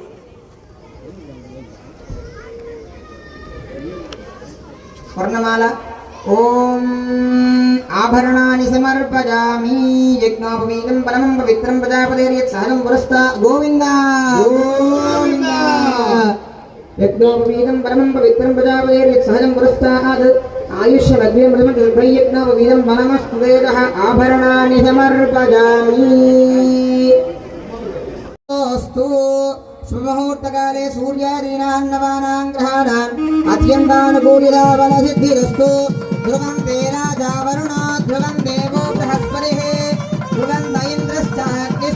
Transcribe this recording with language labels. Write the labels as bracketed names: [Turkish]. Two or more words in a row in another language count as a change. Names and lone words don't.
[Sanskrit] స్వర్ణమాల ఓం ఆభరణాని సమర్పయామి యజ్ఞోపవీతం పరమం పవిత్రం ప్రజాపతిర్యత్ సహజం పురస్తా గోవింద గోవింద యజ్ఞోపవీతం పరమం పవిత్రం ప్రజాపతిర్యత్ సహజం పురస్తాద్ ఆయుష్యమగ్నిం యజ్ఞోపవీతం పరమస్తుదేవః ఆభరణాని సమర్పయామి शुभमुहूर्तकाले सूर्यादीनान्नवानां ग्रहाणाम् अत्यन्तानुकूलिता बलसिद्धिरस्तु ध्रुवं ते राजा वरुणो ध्रुवं देवो बृहस्पतिः ध्रुवं इन्द्रश्च